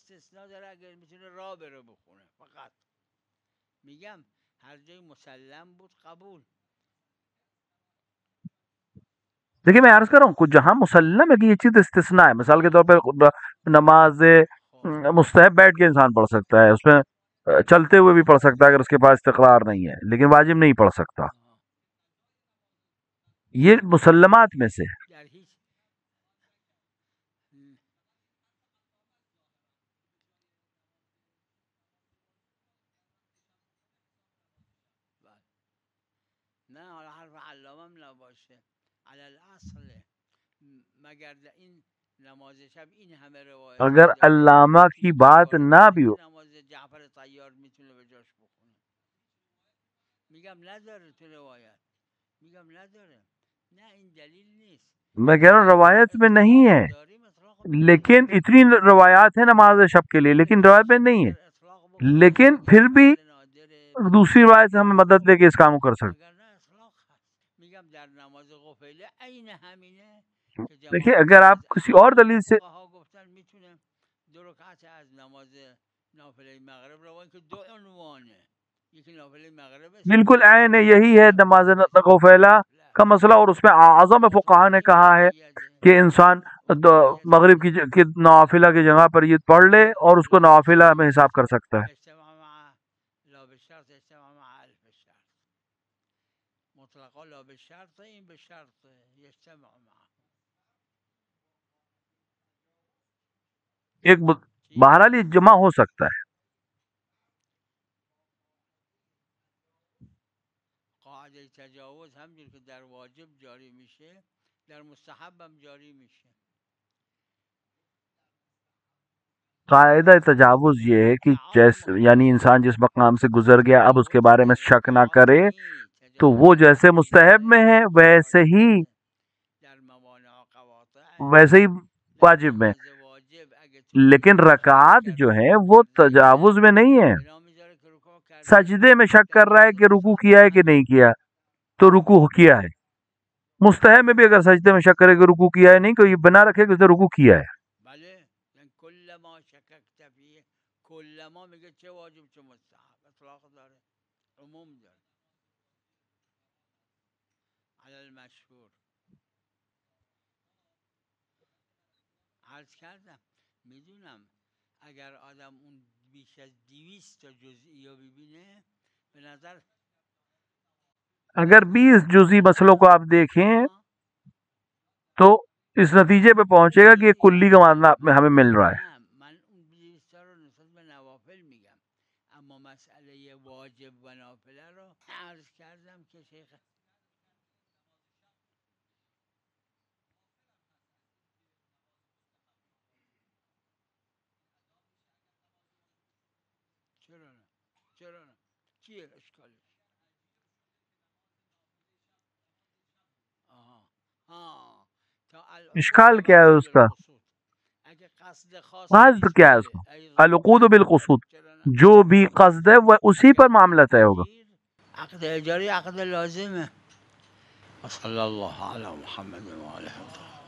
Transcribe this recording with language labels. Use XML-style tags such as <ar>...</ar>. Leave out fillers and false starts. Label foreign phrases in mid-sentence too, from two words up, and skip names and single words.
<ur>دیکھیں میں عرض کر رہا ہوں کچھ جہاں مسلم ہے کہ یہ چیز استثناء ہے، مثال کے طور پہ نماز مستحب بیٹھ کے انسان پڑھ سکتا ہے، اس میں چلتے ہوئے بھی پڑھ سکتا ہے اگر اس کے پاس استقرار نہیں ہے، لیکن واجب نہیں پڑھ سکتا، یہ مسلمات میں سے۔</ur> <fa>نه حالا حرف علامم نباشه</fa> <ar>علی الاصل</ar> <fa>مگر این نماز شب این همه روایت</fa> <ur>اگر علامہ کی بات نہ بھی ہو،</ur> <fa>نماز جعفر طیار میتونه به جاش بخونه، میگم نداره تو روایت، میگم نداره، نه این دلیل نیست،</fa> <ur>میں کہہ رہا ہوں روایت میں نہیں ہے، لیکن اتنی روایات ہیں نماز شب کے لیے، لیکن روایت میں نہیں ہے، لیکن پھر بھی دوسری روایت سے ہمیں مدد دے کے اس کام کو کر سکتے۔</ur> <fa>میگم در نماز غفیله عین همینه،</fa> <ur>دیکھیے اگر آپ کسی اور دلیل سے بالکل عین یہی ہے نماز نوافلہ کا مسئلہ، اور اس میں اعظم فقہا نے کہا ہے کہ انسان مغرب کی نوافلہ کی جگہ پر یہ پڑھ لے اور اس کو نوافلہ میں حساب کر سکتا ہے۔ ایک بہرحال یہ جمع ہو سکتا ہے۔</ur> <fa>قاعده تجاوز همجور که در واجب جاری میشه در مستحب هم جاری میشه۔</fa> <ur>قاعدہ تجاوز یہ ہے کہ جیسے یعنی انسان جس مقام سے گزر گیا اب اس کے بارے میں شک نہ کرے، تو وہ جیسے مستحب میں ہے ویسے ہی واجب میں، لیکن رکعات جو ہے وہ تجاوز میں نہیں ہے۔ سجدے میں شک کر رہا ہے کہ رکوع کیا ہے کہ نہیں کیا، تو رکوع کیا ہے۔ مستحب میں بھی اگر سجدے میں شک کرے کہ رکوع کیا ہے نہیں، تو یہ بنا رکھے کہ اس نے رکوع کیا ہے۔</ur> <fa>کلما میگه چه واجب چه مستحب، اطلاق داره، عموم داره،</fa> <ar>على المشهور</ar> <fa>عرض کردم. میدونم اگر آدم اون بیش از 200 تا جزئی رو ببینه به نظر</fa> <ur>اگر 20 جزئی مسئلوں کو آپ دیکھیں تو اس نتیجے پہ پہنچے گا کہ یہ کلی کا معنی ہمیں مل رہا ہے۔</ur> <fa>مسئله واجب و نافله رو عرض کردم که شیخ چرا نه چیه اشکالش؟</fa> <ur>اشکال کیا ہے اس کا؟ قصد کیا ہے اس کا؟</ur> <ar>العقود بالقصود،</ar> <ur>جو بھی قصد ہے وہ اسی پر معاملہ طے ہوگا۔ عقد اجاری عقد لازم ہے۔</ur> <ar>صلی اللہ علی محمد و آلہ وسلم۔</ar>